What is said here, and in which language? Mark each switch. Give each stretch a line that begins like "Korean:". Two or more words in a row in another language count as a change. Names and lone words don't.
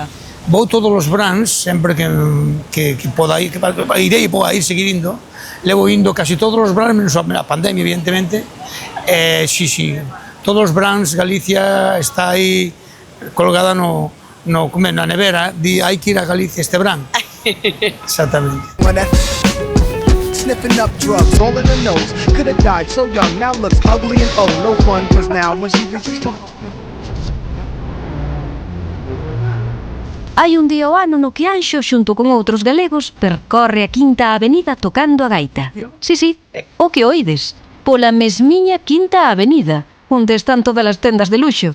Galician: Vou todos os verans, sempre que poda ir, irei e poda ir, seguir indo. Levo indo casi todos os verans, menos a pandemia, evidentemente. Sí, todos os verans Galicia está aí colgada na nevera, di hai que ir a Galicia este verán. Exactamente.
English: Sniffing up drugs, all in the nose. Could have died so young, now looks ugly and old. No fun was now when she reached the...
Galician: Hai un día ao ano no que Anxo, xunto con outros galegos, percorre a Quinta Avenida tocando a gaita. Sí, o que oides, pola mesmiña Quinta Avenida, onde están todas as tendas de luxo.